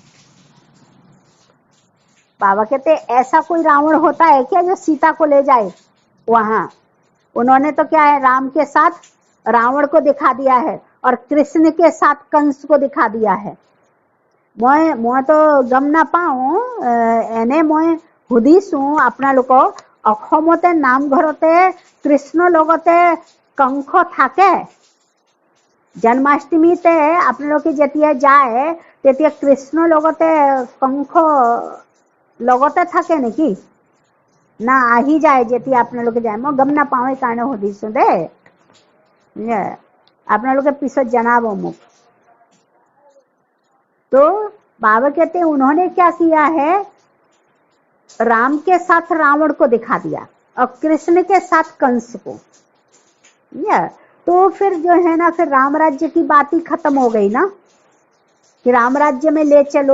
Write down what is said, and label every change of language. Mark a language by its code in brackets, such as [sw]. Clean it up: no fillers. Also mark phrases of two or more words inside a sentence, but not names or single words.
[hi] बाबा कहते हैं ऐसा कोई रावण होता है क्या जो सीता को ले जाए वहां। उन्होंने तो क्या है राम के साथ रावण को दिखा दिया है और कृष्ण के साथ कंस को दिखा दिया है। [as] মই তো গম না পাওঁ এনে মই সুধিছো আপোনালোকক অসমতে নামঘৰতে কৃষ্ণ লগতে কংস থাকে। জন্মাষ্টমীতে আপোনালোকে যেতিয়া যায় তেতিয়া কৃষ্ণ লগতে কংস লগতে থাকে নেকি না আহি যায় যেতিয়া আপোনালোকে যায়? মই গম নাপাওঁ সেইকাৰণে সুধিছো দেই, আপোনালোকে পিছত জনাব মোক। [hi] तो बाबा कहते हैं उन्होंने क्या किया है, राम के साथ रावण को दिखा दिया और कृष्ण के साथ कंस को। तो फिर जो है ना फिर राम राज्य की बात ही खत्म हो गई ना कि राम राज्य में ले चलो।